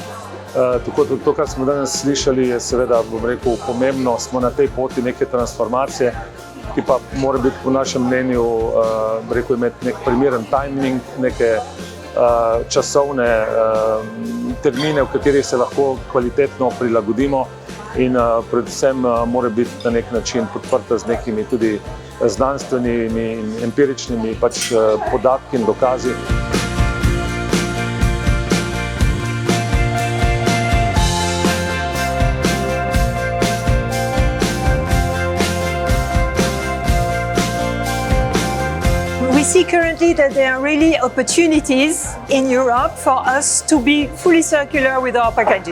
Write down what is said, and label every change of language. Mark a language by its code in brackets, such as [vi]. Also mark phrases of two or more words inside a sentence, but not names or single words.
[sl] Tako da to, kar smo danes slišali, je seveda, pomembno, smo na tej poti neke transformacije, ki pa mora biti po našem mnenju, imeti nek primeren timing, neke časovne termine, v katerih se lahko kvalitetno prilagodimo in predvsem mora biti na nek način podprta z nekimi tudi znanstvenimi in empiričnimi podatki in dokazi. [en] We see currently that there are really opportunities in Europe for us to be fully circular with our packaging.